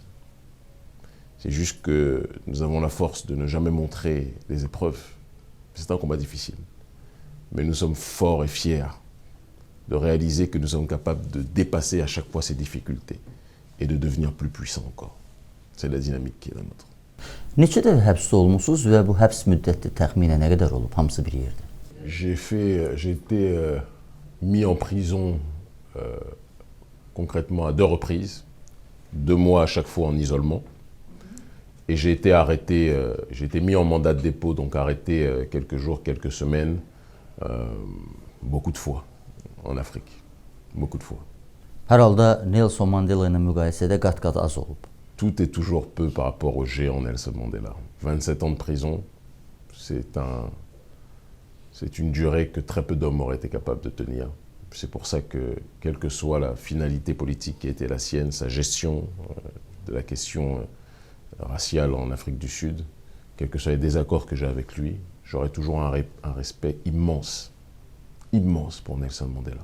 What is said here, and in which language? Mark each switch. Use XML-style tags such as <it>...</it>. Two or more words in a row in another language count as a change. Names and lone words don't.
<fr>C'est juste que nous avons la force de ne jamais montrer les épreuves. C'est un combat difficile. Mais nous sommes forts et fiers de réaliser que nous sommes capables de dépasser à chaque fois ces difficultés et de devenir plus puissants encore. C'est la dynamique qui est la nôtre.</fr> <az>Neçə dəfə həbs olunmusunuz və bu həbs müddəti təxminən nə qədər olub? Hamısı bir yerdə.</az> <fr>J'ai été mis en prison concrètement à 2 reprises, 2 mois à chaque fois en isolement. Et j'ai été arrêté, j'ai été mis en mandat de dépôt, donc arrêté quelques jours, quelques semaines, beaucoup de fois en Afrique, beaucoup de fois.</fr> <az>Hər halda Nelson Mandela ilə müqayisədə qat-qat az olub.</az> <fr>Tout est toujours peu par rapport au géant Nelson Mandela. 27 ans de prison, c'est une durée que très peu d'hommes auraient été capables de tenir. C'est pour ça que, quelle que soit la finalité politique qui a été la sienne, sa gestion de la question raciale en Afrique du Sud, quels que soient les désaccords que j'ai avec lui, j'aurai toujours un respect immense, immense pour Nelson Mandela.</fr>